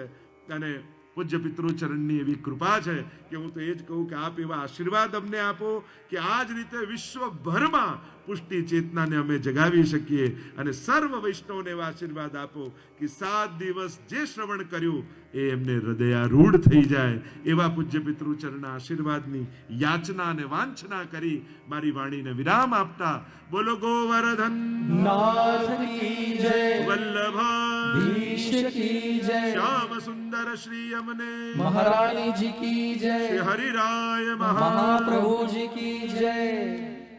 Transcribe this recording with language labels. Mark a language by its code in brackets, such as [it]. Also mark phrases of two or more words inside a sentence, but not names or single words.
[gu] અને પૂજ્ય પિતૃચરણની એવી કૃપા છે કે હું તો એ જ કહું કે આપ એવા આશીર્વાદ અમને આપો કે આ જ રીતે વિશ્વભરમાં પુષ્ટિ ચેતનાને અમે જગાવી શકીએ. અને સર્વ વૈષ્ણવને એવા આશીર્વાદ આપો કે 7 દિવસ જે શ્રવણ કર્યું એ એમને હૃદયારૂઢ થઈ જાય. એવા પૂજ્ય પિતૃચરણના આશીર્વાદની યાચના અને વાંછના કરી મારી વાણીને વિરામ આપતા બોલો ગોવર્ધન [hi] नाथ की जय, વલ્લભાધીશ की जय, શ્યામ સુંદર શ્રી અમને महारानी जी की શ્રી जय, હરિરાય महाप्रभु जी की जय.